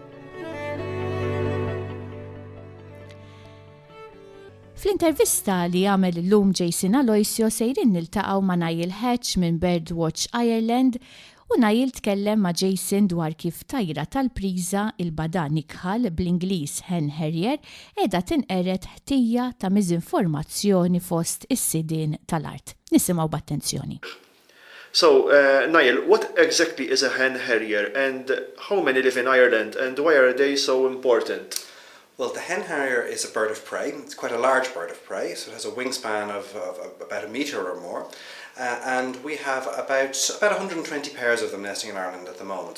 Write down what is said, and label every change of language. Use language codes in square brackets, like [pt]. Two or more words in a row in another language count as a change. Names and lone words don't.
[mt] Fl-intervista li għamel l-lum Jason Aloisio sejrin niltaqgħu ma' Nial Hatch minn Birdwatch Ireland u Nial tkellem ma' Jason dwar kif tajra tal-priża Il-Bagħdan Ikħal bl-Ingliż Hen Harrier qiegħda tinqered ħtija ta' miżinformazzjoni fost is-sidien tal-art. Nisimgħu b'attenzjoni. [en] So, Nial, what exactly is a Hen Harrier and how many live in Ireland and why are they so important? Well, the hen harrier is a bird of prey. It's quite a large bird of prey, so it has a wingspan of about a metre or more. And we have about 120 pairs of them nesting in Ireland at the moment.